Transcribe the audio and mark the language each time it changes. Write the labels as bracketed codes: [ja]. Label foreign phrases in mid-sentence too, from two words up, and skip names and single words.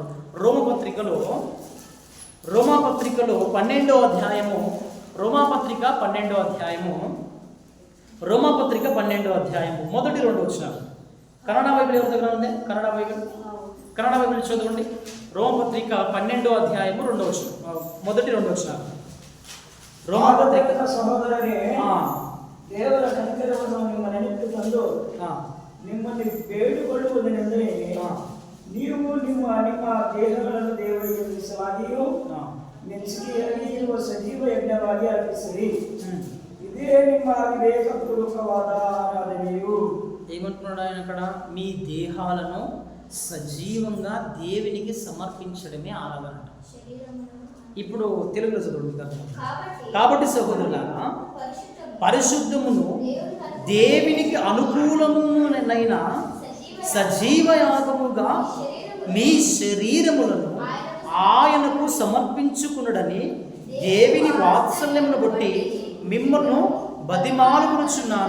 [te] రోమపత్రికలో 12వ అధ్యాయము, రోమాపత్రిక 12వ అధ్యాయము మొదటి 2 వచనాలు. కన్నడ బైబిల్ ఎవరి దగ్గర ఉంది? కన్నడ బైబిల్ చదవండి. రోమపత్రిక 12వ అధ్యాయము 2వ వచనం, మొదటి 2 వచనాలు. రోమపత్రిక సహోదరనే, [kn] ದೇವರ ಕನಿಕರವನ್ನು ನಿಮ್ಮ ನೆನಪು ತಂದು ನಿಮ್ಮಲ್ಲಿ ಬೇಡಿಕೊಳ್ಳುವುದೆಂದರೆ ನೀವು ನಿಮ್ಮ ದೇಹಗಳನ್ನು ದೇವರಿಗೆ ಮೀಸಲಾಗಿಯೂ ಮೆಚ್ಚುಗೆಯಾಗಿ ಇರುವ ಸಜೀವ ಯಜ್ಞವಾಗಿ ಅರ್ಪಿಸಿರಿ. ಇದೇ ನಿಮ್ಮ ವಿವೇಕಪೂರ್ವಕವಾದ ಆರಾಧನೆಯು. [te] ఏమంటున్నాడు ఆయన అక్కడ? మీ దేహాలను సజీవంగా దేవునికి సమర్పించడమే ఆరాధన. ఇప్పుడు తెలుగులో చదువుతారు. కాబట్టి సహోదరులారా, పరిశుద్ధమును దేవునికి అనుకూలమునైన సజీవయాగముగా మీ శరీరములను ఆయనకు సమర్పించుకునుడని దేవుని వాత్సల్యమును బట్టి మిమ్మల్ని బతిమాలుకొనుచున్నాను.